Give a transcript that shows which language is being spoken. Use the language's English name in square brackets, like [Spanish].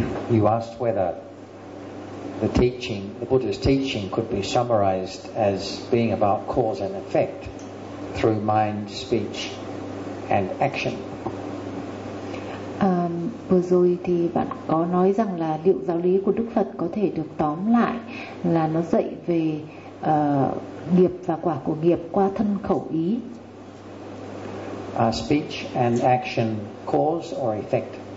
[English] You asked whether the teaching, the Buddha's teaching, could be summarized as being about cause and effect through mind, speech, and action. [Vietnamese] Vừa rồi thì bạn có nói rằng là liệu giáo lý của Đức Phật có thể được tóm lại là nó dạy về nghiệp và quả của nghiệp qua thân khẩu ý. [English] Speech and action, cause or effect.